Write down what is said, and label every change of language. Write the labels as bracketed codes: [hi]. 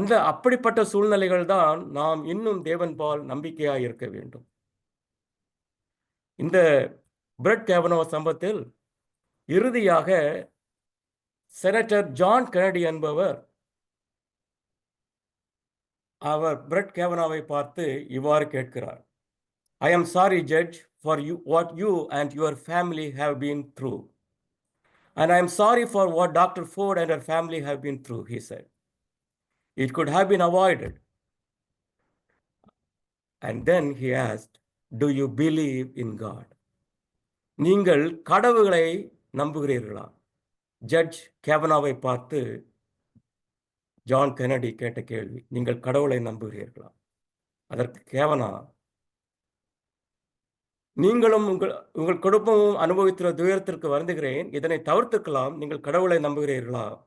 [ta] அப்படிப்பட்ட சூழ்நிலைகள் தான் நாம் இன்னும் தேவன்பால் நம்பிக்கையாக இருக்க வேண்டும். இந்த பிரெட் கேவனோ சம்பவத்தில் இறுதியாக செனட்டர் ஜான் கென்னடி என்பவர் பிரெட் கேவனோவை பார்த்து இவ்வாறு கேட்கிறார். [en] I am sorry, Judge, for what you and your family have been through. And I am sorry for what Dr. Ford and her family have been through, he said. It could have been avoided. And then he asked, do you believe in God? [ta] நீங்கள் கடவுளை நம்புகிறீர்களா? Judge கேவனாவை பார்த்து John Kennedy கேட்ட கேள்வி, நீங்கள் கடவுளை நம்புகிறீர்களா? அதற்கு கேவனா, நீங்களும் உங்கள் குடும்பமும் அனுபவித்துள்ள துயரத்திற்கு வருந்துகிறேன், இதனை தவிர்த்துக்கலாம், நீங்கள் கடவுளை நம்புகிறீர்களா?